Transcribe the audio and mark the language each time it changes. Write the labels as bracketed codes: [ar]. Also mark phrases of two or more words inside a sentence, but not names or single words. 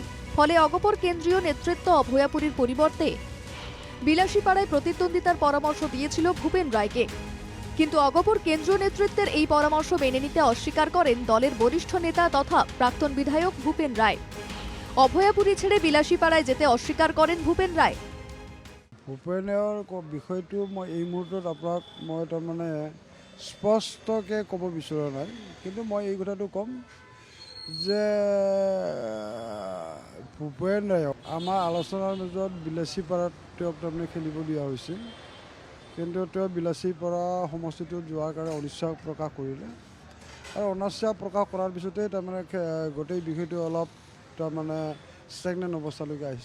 [bn] ফলে অগপর কেন্দ্রীয় নেতৃত্ব অভয়াপুরীর পরিবর্তে বিলাসীপাড়ায় প্রতিদ্বন্দ্বিতার পরামর্শ দিয়েছিল ভূপেন রায়কে। কিন্তু অগপর কেন্দ্রীয় নেতৃত্বের এই পরামর্শ মেনে নিতে অস্বীকার করেন দলের বরিষ্ঠ নেতা তথা প্রাক্তন বিধায়ক ভূপেন রায়। অভয়াপুরী ছেড়ে বিলাসীপাড়ায় যেতে অস্বীকার করেন ভূপেন রায়। [as] ভূপেনৰ বিষয়টো মই এই মুহূৰ্তত আপোনাক মই তাৰমানে স্পষ্টকৈ ক'ব বিচৰা নাই, কিন্তু মই এই কথাটো ক'ম যে ভূপেন ৰায়ক আমাৰ আলোচনাৰ মাজত বিলাসীপাৰাত তেওঁক তাৰমানে খেলিব দিয়া হৈছিল, কিন্তু তেওঁ বিলাসীপাৰা সমষ্টিটোত যোৱাৰ কাৰণে অনিচ্ছা প্ৰকাশ কৰিলে আৰু অনিচ্ছা প্ৰকাশ কৰাৰ পিছতেই তাৰমানে গোটেই বিষয়টো অলপ তাৰমানে ষ্টেগনেণ্ট অৱস্থালৈকে আহিছে।